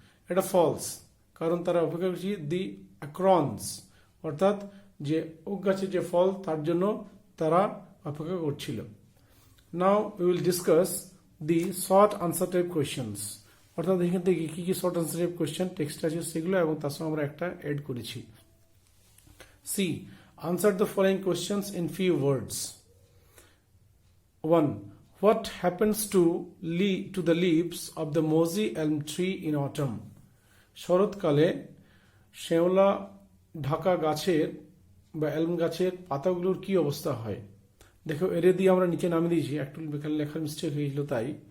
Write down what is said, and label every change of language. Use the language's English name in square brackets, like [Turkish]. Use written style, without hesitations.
[Bangla] এটা ফলস কারণ তারা অপেক্ষা করছে দি অ্যাক্রনস, অর্থাৎ যে ওক গাছের যে ফল তার জন্য তারা অপেক্ষা করছিল। [English] now we will discuss the short answer type questions, [Bangla] অর্থাৎ এখান থেকে কি কি short answer type question text আছে সেগুলো এবং তার সঙ্গে আমরা একটা এড করেছি। [English] C, answer the following questions in few words. 1. What happens to the leaves of the mosey elm tree in autumn? [Bangla] শরৎকালে শেওলা ঢাকা গাছের বা এলম গাছের পাতাগুলোর কি অবস্থা হয়? দেখো এরে দিয়ে আমরা নিচে নামিয়ে দিয়েছি, একটু লেখার মিস্টেক হয়েছিল তাই।